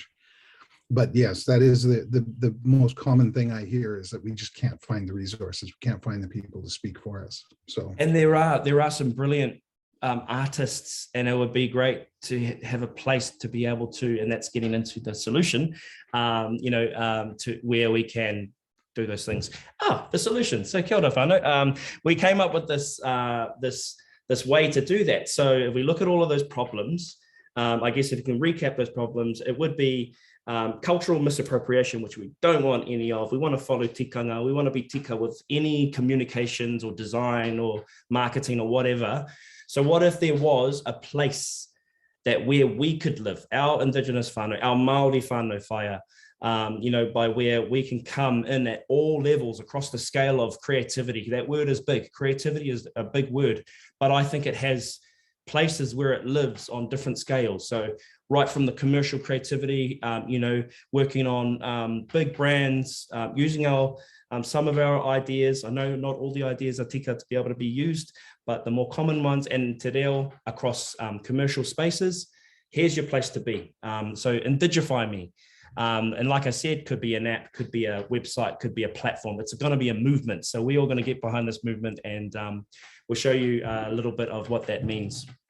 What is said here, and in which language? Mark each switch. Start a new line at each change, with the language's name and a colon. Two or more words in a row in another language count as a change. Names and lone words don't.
English: But yes, that is the most common thing I hear, is that we just can't find the resources, we can't find the people to speak for us. So, and there are some brilliant artists, and it would be great to have a place to be able to, and that's getting into the solution, you know, to where we can do those things. The solution. So
Māori: kia ora whānau.
English: We came up with this this way to do that. So if we look at all of those problems, I guess if you can recap those problems, it would be cultural misappropriation, which we don't want any of. We want to follow tikanga. We want to be tika with any communications or design or marketing or whatever. So what if there was a place that where we could live, our Indigenous whānau, our Māori
Māori: whānau whaia,
English: you know, by where we can come in at all levels across the scale of creativity. That word is big. Creativity is a big word, but I think it has places where it lives on different scales. So right from the commercial creativity, you know, working on big brands, using our some of our ideas. I know not all the ideas are tika to be able to be used, but the more common ones, and
Māori: te reo
English: across commercial spaces. Here's your place to be. So Indigify me. And like I said, could be an app, could be a website, could be a platform. It's going to be a movement. So we're all going to get behind this movement, and we'll show you a little bit of what that means.